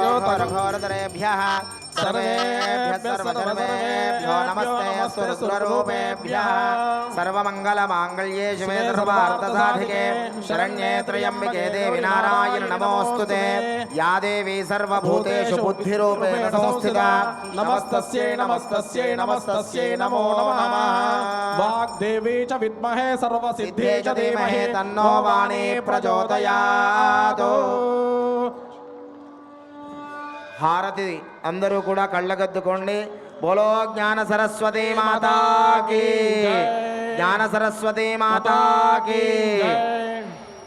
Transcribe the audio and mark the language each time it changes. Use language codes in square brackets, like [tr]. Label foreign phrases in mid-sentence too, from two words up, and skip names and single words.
[sa] घोरधरेभ्यः सर्वेभ्यः नमस्ते रुद्ररूपेभ्यः सर्वमङ्गलमाङ्गल्ये शिवे सर्वार्थसाधिके शरण्ये त्र्यम्बिके देवी नारायण नमोऽस्तुते या देवी सर्वभूतेषु बुद्धिरूपेण संस्थिता नमस्तस्यै नमस्तस्यै नमस्तस्यै नमो नमः. वाग्देवी च विद्महे सर्वसिद्धे च धीमहि तन्नो वाणी प्रचोदयात्. [te] హారతి అందరూ కూడా కళ్ళగద్దుకోండి. [hi] बोलो ज्ञान सरस्वती माता की ज्ञान सरस्वती माता की.